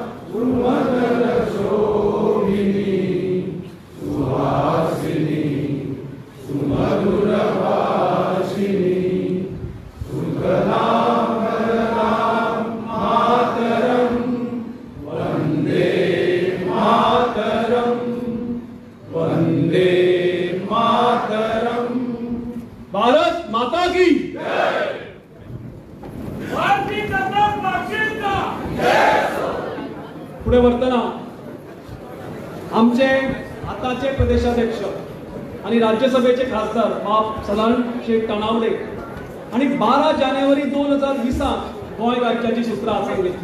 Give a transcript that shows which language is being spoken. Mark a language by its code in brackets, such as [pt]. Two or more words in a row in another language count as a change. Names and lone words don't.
[sa] सुमधुरशोभिनी सुहासिनी सुमधुरभाषिणी सुखदां मातरं वन्दे मातरं वन्दे मातरं. [hi] भारत माता की [kok] पुढे वर्तना आमचे आताचे प्रदेशाध्यक्ष आणि राज्यसभेचे खासदार बाब सदानंद शेठ तणावले आणि 12 जानेवारी 2020 गोंय राज्याची सुत्रां हातांत घेतली.